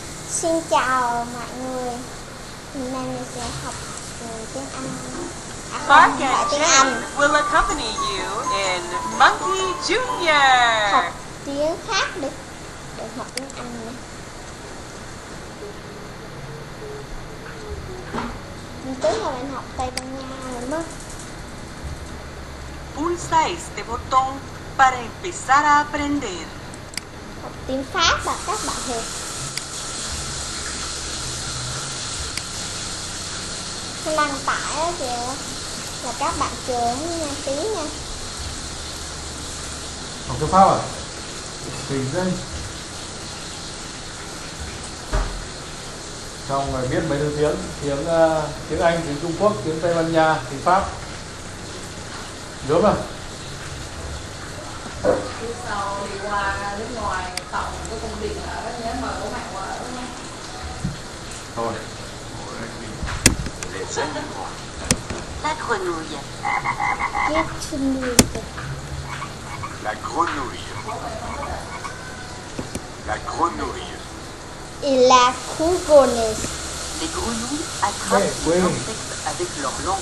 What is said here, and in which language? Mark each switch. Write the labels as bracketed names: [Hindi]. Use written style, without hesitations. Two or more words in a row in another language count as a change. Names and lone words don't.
[Vietnamese] Xin chào mọi người. Hôm nay mình sẽ học tiếng Anh. Mark Không, and tiếng Jane Anh. [English] will accompany you in Monkey Junior. [Vietnamese] Học tiếng khác đi. Để học tiếng Anh nữa. Tức là mình học Tây Ban Nha rồi mất. [Spanish] Pulsa este botón para empezar a aprender. [Vietnamese] Học tiếng Pháp và các bạn hiểu. Cái đăng tải đó kìa là các bạn chờ nha tí nha. Học tiếng Pháp à? Tình đây. Xong rồi biết mấy thứ tiếng Anh, tiếng Trung Quốc, tiếng Tây Ban Nha, tiếng Pháp. Đúng rồi. Phía sau đi qua nước ngoài tàu có công điện ở nhớ mời bố mẹ qua ở nha. Thôi. [French] La grenouille. La grenouille. La grenouille. Et la couronne. Les grenouilles attrapent les insectes avec leur langue.